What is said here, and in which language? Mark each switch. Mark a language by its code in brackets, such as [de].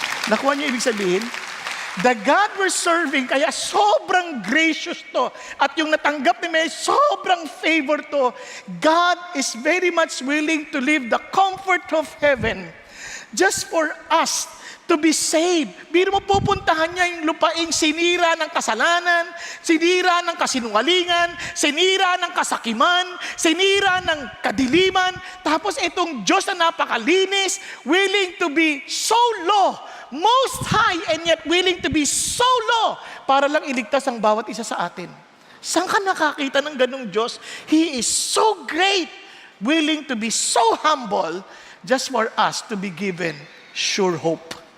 [tl] Nakuha niyo ibig sabihin? [en] The God we're serving, [tl] kaya sobrang gracious to. At yung natanggap ni Mary, sobrang favor to. [en] God is very much willing to leave the comfort of heaven just for us to be saved. [tl] Biro mo, pupuntahan niya yung lupaing sinira ng kasalanan, sinira ng kasinungalingan, sinira ng kasakiman, sinira ng kadiliman. Tapos itong Diyos na napakalinis, [en] willing to be so low, [tl] most high, and yet willing to be so low para lang iligtas ang bawat isa sa atin. Saan ka nakakita ng ganong Diyos? [en] He is so great, willing to be so humble just for us to be given sure hope.